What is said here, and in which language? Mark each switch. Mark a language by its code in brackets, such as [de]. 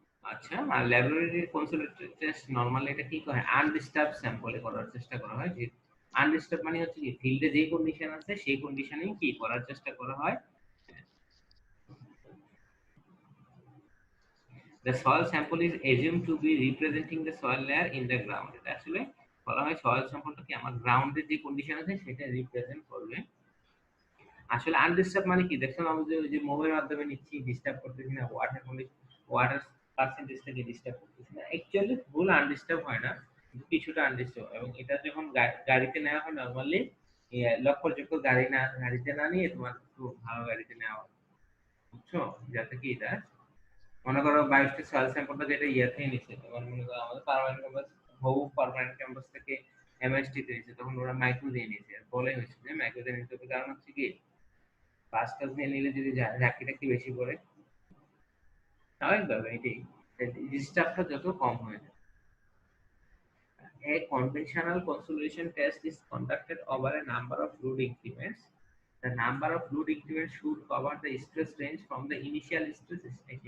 [bn] আচ্ছা, আচ্ছা, আর laboratory consolidated test normally এটা কি করে আনডিস্টার্ব স্যাম্পলে করার চেষ্টা করা হয়। যে আনডিস্টার্ব মানে হচ্ছে কি ফিল্ডে যে কন্ডিশন আছে সেই কন্ডিশনেই কি করার চেষ্টা করা হয়। [en] The soil sample is assumed to be representing the soil layer in the ground. [bn] এটা আসলে বলা হয় সয়েল স্যাম্পলটা কি আমার গ্রাউন্ডে যে কন্ডিশন আছে সেটা রিপ্রেজেন্ট করবে। আসলে আনডিস্টার্ব মানে কি দেখছেন আমি যে ওই যে মোবাইলের মাধ্যমে নিচ্ছি ডিস্টার্ব করতেছি না, ওয়াটার কন্ডিশন ওয়াটার পার্সেন্টেজটাকে ডিস্টার্ব করতেছি না, অ্যাকচুয়ালি ফুল আনডিস্টার্ব হয় না, কিছুটা আনডিস্টার্ব। এবং এটা যখন গাড়িতে নেওয়া হয় নরমালি লক্ষ্যযোগ্য গাড়িতে না নিয়ে তোমার একটু ভালো গাড়িতে নেওয়া হয়, বুঝছো? যাতে কি এটা মনে করো বায়োস্টিক সয়েল স্যাম্পলটা যেটা থেকে নিচ্ছে, তোমার মনে করো আমাদের পার্মানেন্ট ক্যাম্পাস পার্মানেন্ট ক্যাম্পাস থেকে এমএসটি তে নিচ্ছে, তখন ওরা মাইক্রো দিয়ে নিয়েছে, বলে হয়েছে যে মাইক্রো দিয়ে নিতে হবে, কারণ হচ্ছে কি পাঁচ টাচ দিয়ে নিলে যদি ঝাঁকিটা কি বেশি পড়ে, স্বাভাবিকভাবে এটাই ডিস্টার্বটা যত কম হয়ে যায়। [en] A conventional consolidation test is conducted over a number of fluid increments. The number of fluid increments should cover the stress range from the initial stress state.